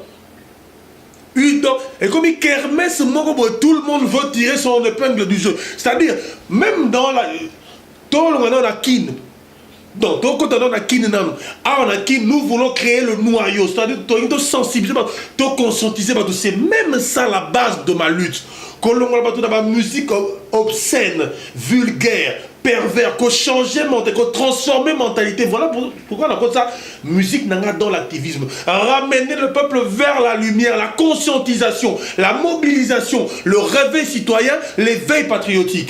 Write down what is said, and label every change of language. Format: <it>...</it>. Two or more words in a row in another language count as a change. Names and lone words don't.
<fr>Et comme une kermesse, tout le monde veut tirer son épingle du jeu. C'est-à-dire, même dans la... Tout le monde a kin. Donc, nous voulons créer le noyau, c'est-à-dire de sensibiliser, de conscientiser. C'est même ça la base de ma lutte.</fr> <ln>kolongola bato na ba</ln> <fr>musique obscène, vulgaire, pervers, qu'on changer mentalité, qu'on transformer mentalité. Voilà pourquoi on appelle ça musique nanga dans l'activisme. Ramener le peuple vers la lumière, la conscientisation, la mobilisation, le réveil citoyen, l'éveil patriotique.</fr>